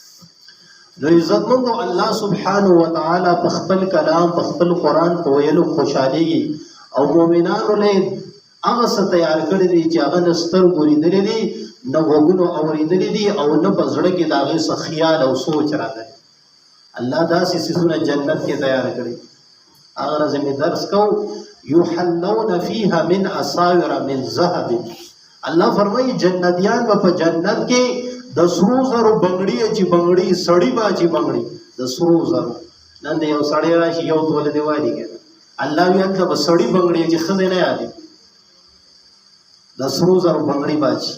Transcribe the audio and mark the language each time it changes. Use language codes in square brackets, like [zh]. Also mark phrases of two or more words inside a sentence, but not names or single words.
[ps] نو عزتمندو [ar] الله سبحانه وتعالی [ps] په خپل کلام په خپل قرآن په ویلو خوشحالېږي او مؤمنانو له هغه څه تیار کړي دي چې هغه نه سترګو لیدلي دي نه غوږونو اورېدلي دي او نه په زړه کې د هغې څه خیال او سوچ راغلی. الله داسې څیزونه جنت کې تیار کړي. هغه ورځ مې درس کوو [ar] یحلون فیها من اساور من ذهب. [ps] الله فرمایي جنتیان به په جنت کې د سرو زرو بنګړي چې بنګړي سړي به چې بنګړي د سرو زرو. نن د یو سړی راشي یو توله دی وایي که الله وي هلته به سړي بنګړي چې ښځې نه یادي د سرو زرو بنګړي باچي.